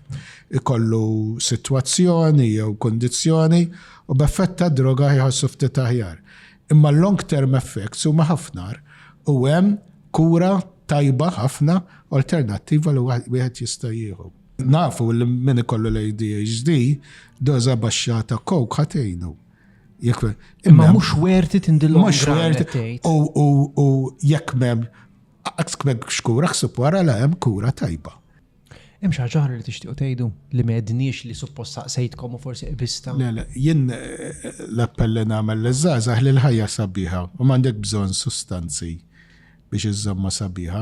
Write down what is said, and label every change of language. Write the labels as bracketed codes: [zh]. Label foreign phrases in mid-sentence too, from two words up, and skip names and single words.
[mt] Ikollu sitwazzjoni jew kondizzjoni u b'effett ta' droga jħossu ftit aħjar. Imma [en] long-term effects [mt] huma ħafna u hemm kura tajba ħafna alternattiva li wieħed jista' jieħu. Nafu li min ikollu l-ADHD doża baxxata coke ħatejnu. Imma mhux [en] worth it in the long run. [mt] U jekk m'hemm xkura ħsib wara la hemm kura tajba. Hemm xi ħaġa li tixtiequ tgħidu li m'għedniex li suppost saqsejtkom u forsi qbista. Le, jien l-appell li nagħmel liż-żgħażagħ li l-ħajja sabiħa u m'għandek bżonn sustanzi biex iżomma sabiħa.